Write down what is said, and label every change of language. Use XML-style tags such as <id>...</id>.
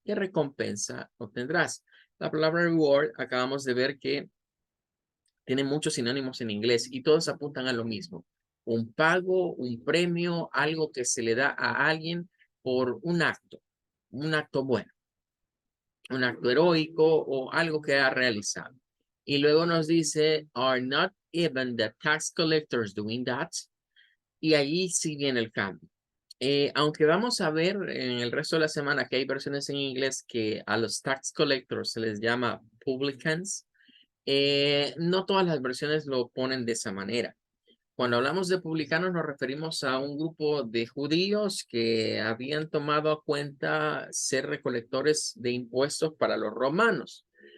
<es>¿Qué recompensa obtendrás? La palabra reward, acabamos de ver que tiene muchos sinónimos en inglés y todos apuntan a lo mismo. Un pago, un premio, algo que se le da a alguien por un acto bueno, un acto heroico o algo que ha realizado. Y luego nos dice,</es> <en>are not even the tax collectors doing that?</en> <es>Y allí sí viene el cambio. Aunque vamos a ver en el resto de la semana que hay versiones en inglés que a los tax collectors se les llama publicans, no todas las versiones lo ponen de esa manera. Cuando hablamos de publicanos nos referimos a un grupo de judíos que habían tomado a cuenta ser recolectores de impuestos para los romanos.</es>